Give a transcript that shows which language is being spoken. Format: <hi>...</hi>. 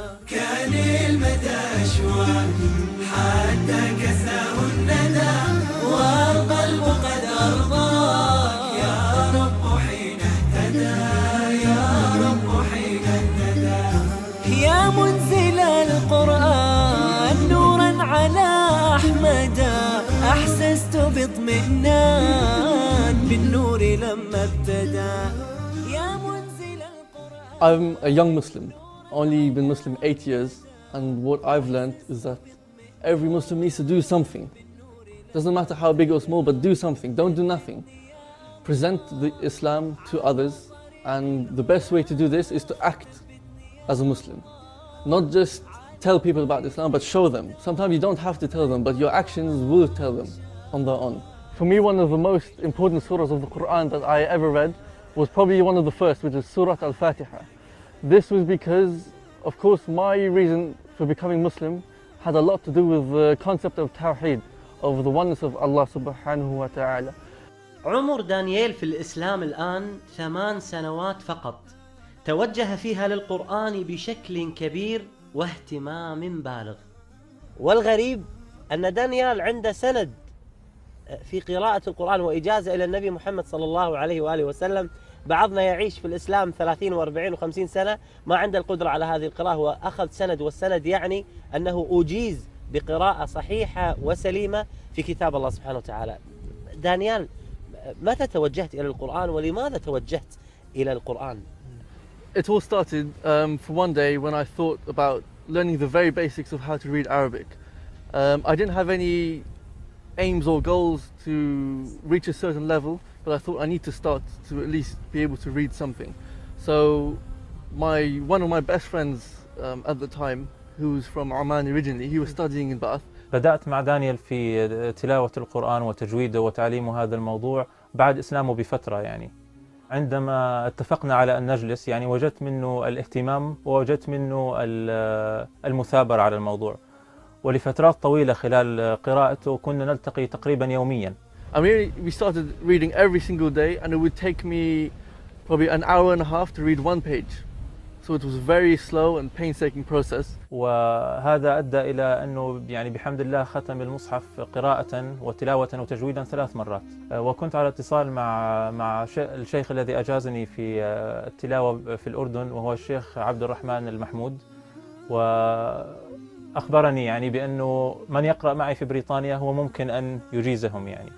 <ar>كان المدى أشواق حتى كساه الندى والقلب قد أرضاك يا رب حين اهتدى يا رب حين اهتدى يا منزل القرآن نورا على أحمد أحسست باطمئنان بالنور لما ابتدى يا منزل القرآن.</ar> <en>I'm a young Muslim, only been Muslim 8 years, and what I've learned is that every Muslim needs to do something. Doesn't matter how big or small, but do something. Don't do nothing. Present the Islam to others, and the best way to do this is to act as a Muslim. Not just tell people about Islam, but show them. Sometimes you don't have to tell them, but your actions will tell them on their own. For me, one of the most important surahs of the Quran that I ever read was probably one of the first, which is Surah Al-Fatiha. This was because, of course, my reason for becoming Muslim had a lot to do with the concept of Tawheed, of the oneness of Allah</en> <ar>subhanahu wa ta'ala. عمر دانيال في الإسلام الآن 8 سنوات فقط، توجه فيها للقرآن بشكل كبير واهتمام بالغ. والغريب أن دانيال عنده سند في قراءة القرآن وإجازة إلى النبي محمد صلى الله عليه وآله وسلم. بعضنا يعيش في الإسلام 30 و40 و50 سنة ما عنده القدرة على هذه القراءة، هو أخذ سند، والسند يعني أنه أجيز بقراءة صحيحة وسليمة في كتاب الله سبحانه وتعالى. دانيال، متى توجهت إلى القرآن ولماذا توجهت إلى القرآن؟</ar> <en>It all started for one day when I thought about learning the very basics of how to read Arabic. I didn't have any aims or goals to reach a certain level, but I thought I need to start to at least be able to read something. So one of my best friends at the time, who was from Oman originally, he was studying in Bath.</en> <ar>بدأت مع دانيال في تلاوة القرآن وتجويده وتعليم هذا الموضوع بعد إسلامه بفترة. يعني عندما اتفقنا على أن نجلس، يعني وجدت منه الاهتمام ووجدت منه المثابرة على الموضوع، ولفترات طويلة خلال قراءته كنا نلتقي تقريبا يوميا.</ar> <en>I mean, we started reading every single day, and it would take me probably an hour and a half to read one page. So it was a very slow and painstaking process.</en> <ar>وهذا أدى إلى أنه يعني بحمد الله ختم المصحف قراءة وتلاوة وتجويدا 3 مرات. وكنت على اتصال مع الشيخ الذي أجازني في التلاوة في الأردن، وهو الشيخ عبد الرحمن المحمود، وأخبرني يعني بأنه من يقرأ معي في بريطانيا هو ممكن أن يجيزهم يعني.</ar>